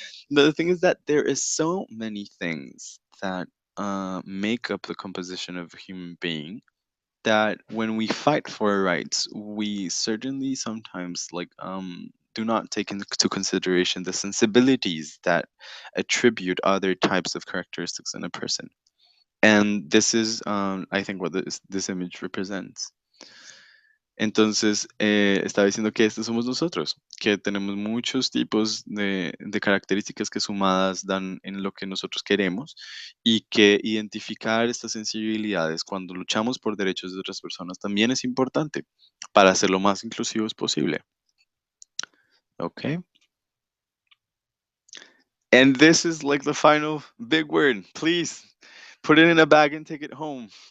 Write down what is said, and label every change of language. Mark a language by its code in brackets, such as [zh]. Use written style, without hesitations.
[en] The thing is that there is so many things that make up the composition of a human being that when we fight for our rights, we certainly sometimes do not take into consideration the sensibilities that attribute other types of characteristics in a person. And this is, I think, what this image represents. [es] Entonces, estaba diciendo que estos somos nosotros, que tenemos muchos tipos de características que sumadas dan en lo que nosotros queremos y que identificar estas sensibilidades cuando luchamos por derechos de otras personas también es importante para ser lo más inclusivos posible. [en] Okay. And this is like the final big word. Please put it in a bag and take it home.